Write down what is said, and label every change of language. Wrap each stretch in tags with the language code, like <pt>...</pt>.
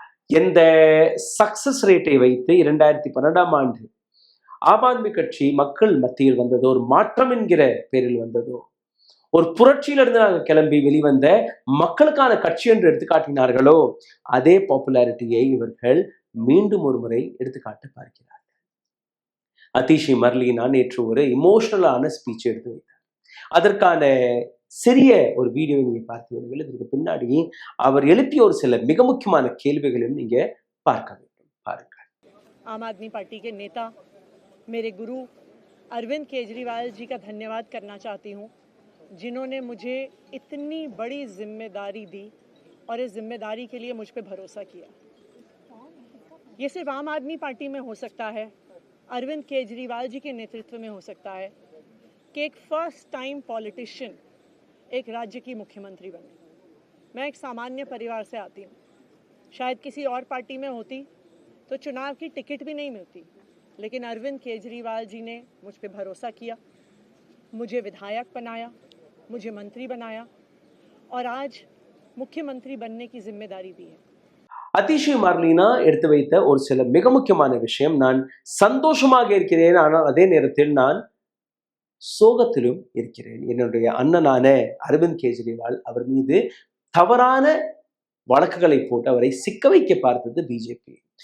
<ta>எந்த</ta> <en>success ரேட்டை</en> <ta>வைத்து 2012ஆம் ஆண்டு ஆம் ஆத்மி கட்சி மக்கள் மத்தியில் வந்ததோ, ஒரு மாற்றம் என்கிற பேரில் வந்ததோ, ஒரு புரட்சியிலிருந்து நாங்கள் கிளம்பி வெளிவந்த மக்களுக்கான கட்சி என்று எடுத்துக்காட்டினார்களோ, அதே</ta> <en>பாப்புலாரிட்டியை</en> <ta>இவர்கள் மீண்டும் ஒரு முறை எடுத்துக்காட்ட பார்க்கிறார்கள். அதிஷி மார்லேனா நேற்று ஒரு</ta> <en>இமோஷனலான ஸ்பீச்</en> <ta>எடுத்து வைத்தார். அதற்கான சிறிய ஒரு வீடியோவை நீங்க பார்த்து விடுங்கள். இதற்கு பின்னாடி அவர் எழுப்பிய ஒரு சில மிக முக்கியமான கேள்விகளையும் நீங்க பார்க்க வேண்டும். பாருங்கள்.</ta> <hi>आम आदमी पार्टी के नेता मेरे गुरु अरविंद केजरीवाल जी का धन्यवाद करना चाहती हूँ, जिन्होंने मुझे इतनी बड़ी जिम्मेदारी दी और इस जिम्मेदारी के लिए मुझ पे भरोसा किया। ये सिर्फ आम आदमी पार्टी में हो सकता है, अरविंद केजरीवाल जी के नेतृत्व में हो सकता है कि एक</hi> <en>first time politician</en> <hi>एक राज्य की मुख्यमंत्री बने। मैं एक सामान्य परिवार से आती हूँ। शायद किसी और पार्टी में होती तो चुनाव की टिकट भी नहीं मिलती, लेकिन अरविंद केजरीवाल जी ने मुझ पे भरोसा किया, मुझे विधायक बनाया, मुझे मंत्री बनाया और आज मुख्यमंत्री बनने की जिम्मेदारी दी है।</hi> <ta>அதிஷி மார்லேனா எடுத்து வைத்த ஒரு சில மிக முக்கியமான விஷயம், நான் சந்தோஷமாக இருக்கிறேன், ஆனால் அதே நேரத்தில் நான் சோகத்திலும் இருக்கிறேன். என்னுடைய அண்ணனான அரவிந்த் கெஜ்ரிவால் அவர் மீது தவறான வழக்குகளை போட்டு அவரை சிக்க வைக்க பார்த்தது பிஜேபி.</ta>